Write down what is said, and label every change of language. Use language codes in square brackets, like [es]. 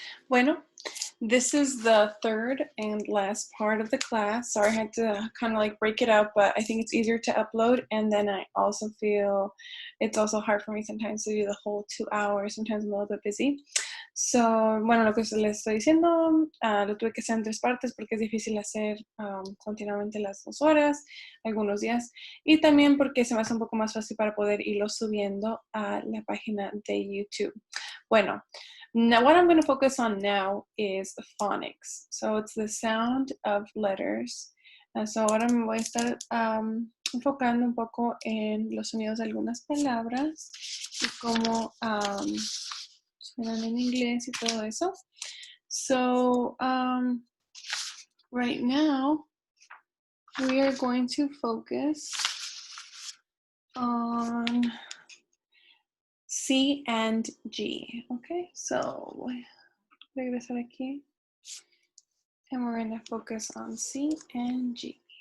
[en] Bueno, this is the third and last part of the class. Sorry, I had to kind of like break it up, but I think it's easier to upload. And then I also feel it's also hard for me sometimes to do the whole 2 hours. Sometimes I'm a little bit busy. [es] So, bueno, lo que les estoy diciendo, lo tuve que hacer en 3 partes porque es difícil hacer continuamente las 2 horas, algunos días. Y también porque se me hace un poco más fácil para poder irlo subiendo a la página de YouTube. [en] Bueno, now what I'm going to focus on now is phonics. So it's the sound of letters. [es] So ahora me voy a estar enfocando un poco en los sonidos de algunas palabras y cómo suenan en inglés y todo eso. [en] So right now we are going to focus on C and G. Okay, so [es] regresar aquí. [en] And we're going to focus on C and G.